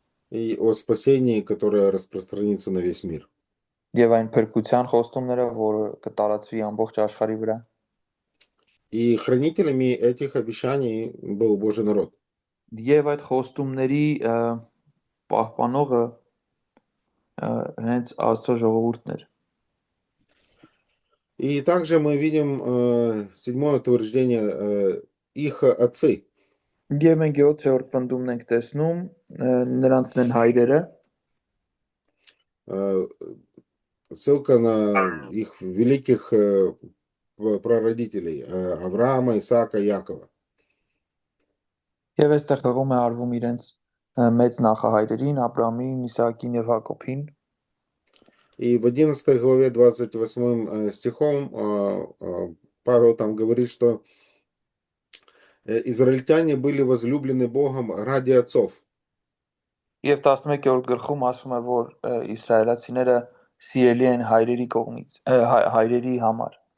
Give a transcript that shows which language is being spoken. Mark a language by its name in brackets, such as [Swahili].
[Russian] И о спасении, которое распространится на весь мир. [Armenian] եւ այն փրկության խոստումները, որը կտարածվի ամբողջ աշխարհի վրա։ [Russian] И хранителями этих обещаний был Божий народ. [Armenian] Եվ այդ խոստումների պահպանողը հենց Աստծո ժողովուրդն էր։ [Russian] И также мы видим седьмое утверждение, их отцы. [Armenian] Եվ մենք 7-րդ պնդումն ենք տեսնում, նրանցն են հայրերը, [Russian] Ссылка на их великих прародителей Авраама, Исаака, Якова. [Armenian] եւ այստեղ հղում է արվում իրենց մեծ նախահայրերին, Աբրահամին, Իսահակին եւ Հակոբին։ [Russian] И в 11 главе 28 стихом Павел там говорит, что израильтяне были возлюблены Богом ради отцов. [Armenian] Եվ 11-րդ գլխում ասում է, որ իսրայելացիները սիրելի են հայրերի կողմից, հայրերի համար։